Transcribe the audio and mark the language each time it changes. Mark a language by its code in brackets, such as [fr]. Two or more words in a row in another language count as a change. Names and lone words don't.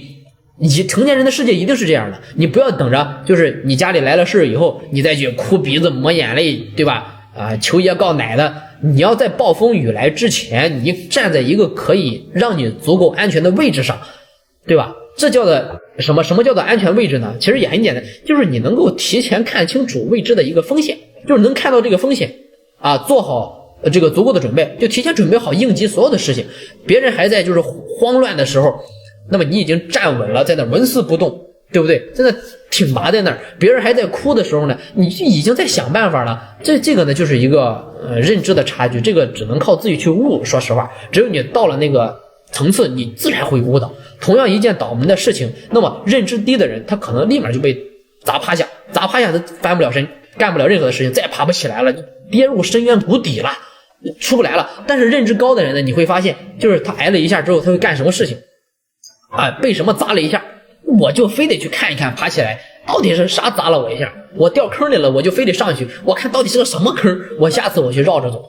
[zh] 成年人的世界一定是這樣的，你不要等着就是你家裡來了事以後你再去哭鼻子抹眼淚，對吧？求爺告奶的，你要在暴風雨來之前，你站在一個可以讓你足夠安全的位置上，對吧？這叫做什麼叫做安全位置呢？其實也很簡單，就是你能夠提前看清楚未知的一個風險，就是能看到這個風險啊，做好這個足夠的準備，就提前準備好應急所有的事情。別人還在就是慌亂的時候，那麼你已經站穩了，在那紋絲不動，對不對？在那挺拔在那兒，別人還在哭的時候呢，你就已經在想辦法了。這個呢就是一個認知的差距，這個只能靠自己去悟。說實話，只有你到了那個層次，你自然會悟到。同樣一件倒霉的事情，那麼認知低的人，他可能立馬就被砸趴下，他翻不了身，幹不了任何的事情，再也爬不起來了，跌入深淵谷底了，出不來了。但是認知高的人呢，你會發現，就是他挨了一下之後，他會幹什麼事情啊？被什麼砸了一下，我就非得去看一看，爬起來到底是啥砸了我一下，我掉坑裡了，我就非得上去，我看到底是個什麼坑，我下次我去繞着走。